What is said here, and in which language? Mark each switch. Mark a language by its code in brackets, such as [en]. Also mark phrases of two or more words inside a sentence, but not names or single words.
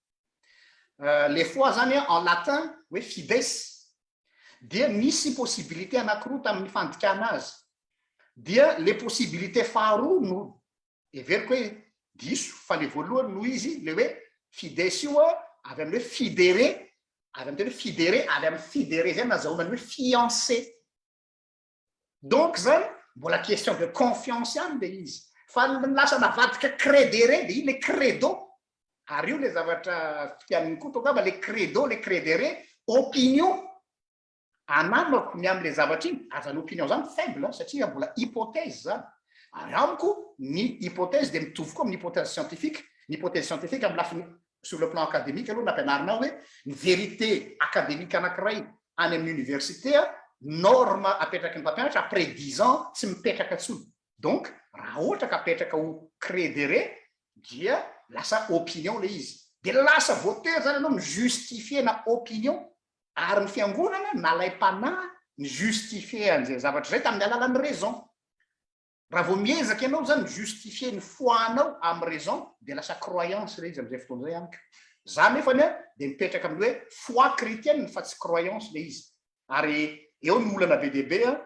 [fr] les foi [mg] zany [fr] en latin [mg] hoe fides dia misy possibilité anankiroa tamin'ny fandikana azy dia [fr] les possibilités [mg] faharoa no everiko hoe diso fa le voalohany no izy le hoe fides io avy amin'ny hoe fidéré avy amin'ny teny hoe fidéré avy amin'ny fidéré zay nazahoana ny hoe fiancé donc zany mbola [fr] question de confiance [mg] ihany le izy fa lasa navadika crédéré dia iny le credo ary io le zavatra fian'ny Koto ngamba le credo le crédéré opinion anamako ny amin'le zavatra iny azany opinion zany faible satria mbola hypothèse zany ary amiko ny hypothèse dia mitovy koa amin'ny [fr] hypothèse scientifique [mg] ny [fr] hypothèse scientifique [mg] amin'ny lafiny [fr] sur le plan académique [mg] aloha nampianarina hoe ny [fr] vérité académique [mg] anankiray any amin'ny université norme apetraka ny mpampianatra [fr] après 10 ans [mg] tsy mipetraka tsony donc raha ohatra ka apetraka ho crédéré dia lasa opinion le izy dia lasa voatery zany anao mijustifier na opinion ary ny fiangonana nalaim-panahy ny justifier an'izay zavatra zay tamin'ny alalan'ny raison raha vao miezaka ianao zany justifier ny foinao amin'ny raison dia lasa croyance le izy amin'izay fotoana zay amiko za nefany dia mipetraka amin'ny hoe [fr] foi chrétienne [mg] fa tsy croyance le izy ary eo ny olana be dehibe